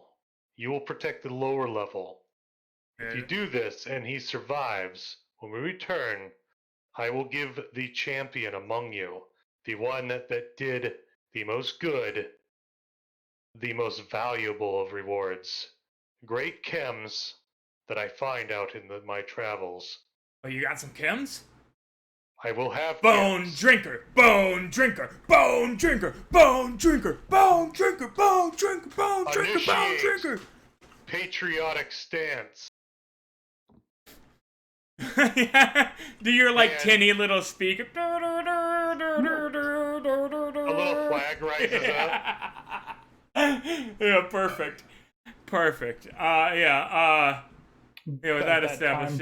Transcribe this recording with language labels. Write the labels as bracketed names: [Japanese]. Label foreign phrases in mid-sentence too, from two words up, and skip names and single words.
[English] You will protect the lower level. If you do this and he survives, when we return, I will give the champion among you, the one that did the most good, the most valuable of rewards. Great chems that I find out in my travels. Oh, you got some chems? I will have Bonedrinker, Bonedrinker, Bonedrinker, Bonedrinker, Bonedrinker, Bonedrinker, Bonedrinker, Bonedrinker. Patriotic stance. Do your like tinny little speaker? A little flag rises up. Yeah, perfect. With that established,